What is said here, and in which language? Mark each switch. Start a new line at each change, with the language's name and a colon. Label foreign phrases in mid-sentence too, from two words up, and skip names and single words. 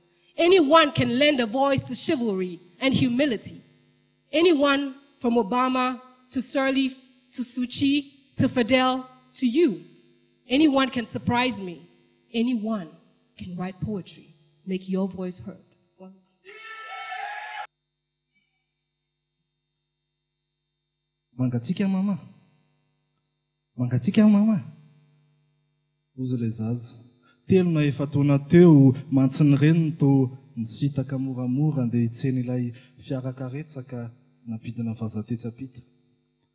English: Anyone can lend a voice to chivalry and humility. Anyone from Obama to Sirleaf to Suchi to Fidel to you. Anyone can surprise me. Anyone can write poetry. Make your voice heard.
Malagasy: Mangatsika mama. Mangatsika mama. Ozy le zaza. Telo na efa taona teo mantsiny reniny to nisitaka moramora andeha hitsena ilay fiarakaretsaka napidina vazatetsapita.